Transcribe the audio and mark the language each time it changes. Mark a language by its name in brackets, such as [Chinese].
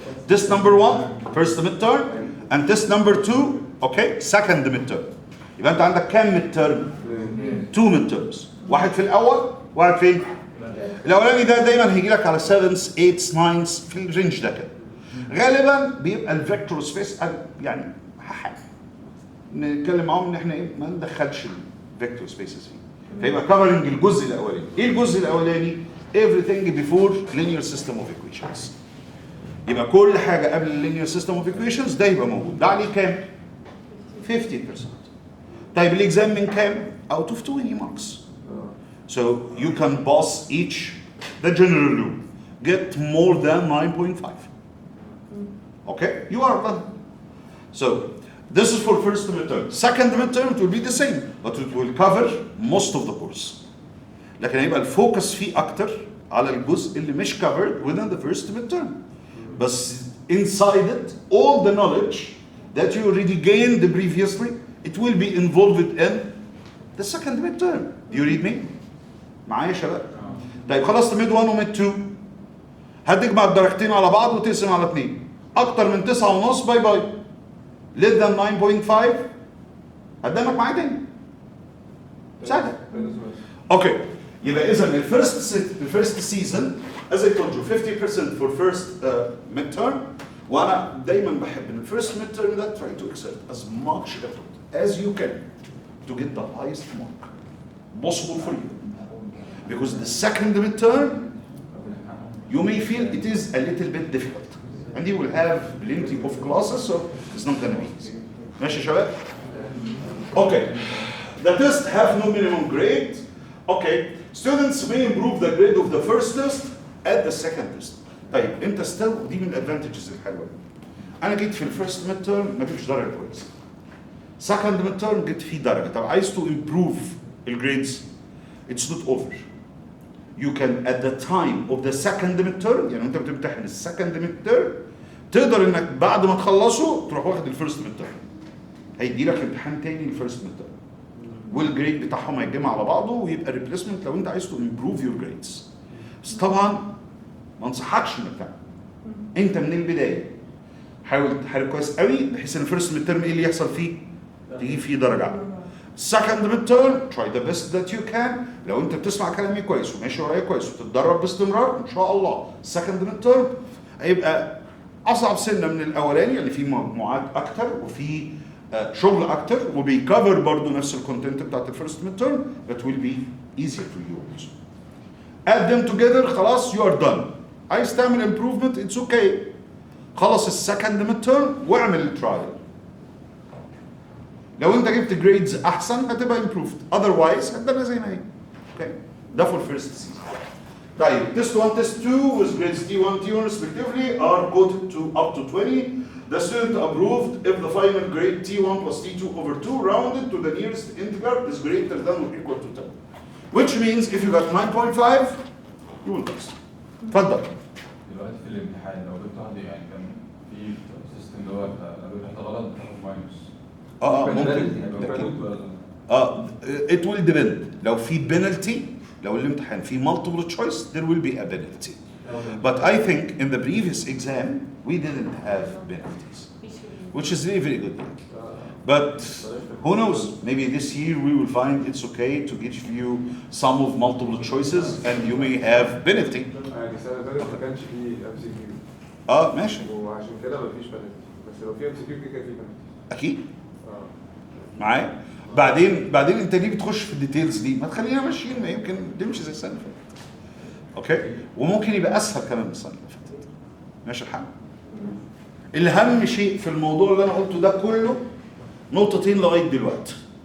[English] Test number 1, first midterm, and test number 2, okay, second midterm. [Arabic] يبقى أنت عندك كام midterm؟ 2 midterms. واحد في الأول، واحد فين؟ الأولاني ده دايما هيجي لك على [English] 7th 8th 9th [Arabic] في الرينج ده كده. غالبا بيبقى الفيكتور سبيس يعني نتكلم معاهم ان احنا ايه ما ندخلش الفيكتور سبيسز فيه. فيبقى كفرنج الجزء الاولاني. ايه الجزء الاولاني؟ [English] everything before linear system of equations. [Arabic] يبقى كل حاجة قبل [English] linear system of equations [Arabic] ده يبقى موجود. ده عليه كام؟ 50%. طيب الإكزام من كام؟ [English] Out of 20 marks. So you can pass each the general rule. Get more than 9.5. Okay? You are done. So this is for first midterm. Second midterm it will be the same, but it will cover most of the course. [Arabic] لكن هيبقى الفوكس فيه أكتر على الجزء اللي مش [English] covered within the first midterm. بس inside it, all the knowledge that you already gained previously, it will be involved in the second midterm. Do you read me? [Arabic] معايا يا شباب؟ طيب خلصت ميد 1 وميد 2. هتجمع الدرجتين على بعض وتقسم على 2. أكتر من 9.5 باي باي. [English] less than 9.5 [Arabic] قدامك معايا تاني. سهلة. اوكي يبقى إذا الفيرست سيزون [English] as I told you 50% for first midterm [Arabic] وأنا دايما بحب إن الفيرست midterm ده [English] try to exert as much effort as you can to get the highest mark possible for you. Because the second midterm you may feel it is a little bit difficult and you will have plenty of classes so it's not gonna be easy. [Arabic] ماشي يا شباب؟ Okay. [English] The tests have no minimum grade. Okay. Students may improve the grade of the first test at the second test. [Arabic] طيب انت still دي من الادفانتجز الحلوه. انا جيت في الفيرست ميد تيرم ما جبتش درجه كويسه. سكند ميد تيرم جبت فيه درجه. طب عايز تو امبروف الجريدز [English] it's not over. You can at the time of the second midterm [Arabic] يعني انت بتمتحن السكند midterm تقدر انك بعد ما تخلصه تروح واخد الفيرست midterm. هيدي لك امتحان تاني الفيرست midterm. والجريد بتاعهم هيتجمع على بعضه ويبقى ريبليسمنت لو انت عايز تو امبروف يور جريدز. بس طبعا ما انصحكش انك تعمل. انت من البدايه حاول تحارب كويس قوي بحيث ان الفيرست midterm ايه اللي يحصل فيه؟ تجيب فيه درجه عاليه. [English] second midterm try the best that you can. [Arabic] لو انت بتسمع كلامي كويس وماشي ورايا كويس وتتدرب باستمرار ان شاء الله second midterm هيبقى اصعب سنه من الاولاني اللي فيه مجموعات اكتر وفي شغل اكتر وبيكفر برضه نفس الكونتنت بتاعت الفيرست midterm [English] but will be easier for you also. add them together [Arabic] خلاص [English] you are done. [Arabic] عايز تعمل [English] improvement it's okay. [Arabic] خلص السكند midterm واعمل الترايل. لو انت جبت جريدز احسن هتبقى improved otherwise هتبقى زي ما هي. اوكي ده [English] for first season. [Arabic] طيب [English] test 1 test 2 with grades T1 T1 respectively are quoted to up to 20. The student approved if the final grade T1 plus T2 over 2 rounded to the nearest integer is greater than or equal to 10. Which means if you got 9.5 you will pass. [Arabic] اتفضل. دلوقتي في الامتحان لو جبت واحد يعني كان في سيستم اللي هو لو جبت حاجه غلط بتاخد ماينس. ممكن. [English] it will depend. [Arabic] لو في [English] penalty [Arabic] لو الامتحان في [English] multiple choice there will be a penalty. But I think in the previous exam we didn't have penalties, which is really very good. But who knows? Maybe this year we will find it's okay to give you some of multiple choices and you may have penalty. [Arabic] السنة اللي فاتت ما كانش فيه MCQ. ماشي. وعشان كده مفيش penalty. بس لو في MCQ كده كان فيه penalty. أكيد. معايا؟ بعدين أنت ليه بتخش في الديتيلز دي؟ ما تخلينا ماشيين ما يمكن تمشي زي السنة اللي فاتت. أوكي؟ وممكن يبقى أسهل كمان من السنة اللي فاتت. ماشي الحال؟ الأهم شيء في الموضوع اللي أنا قلته ده كله نقطتين لغاية دلوقتي.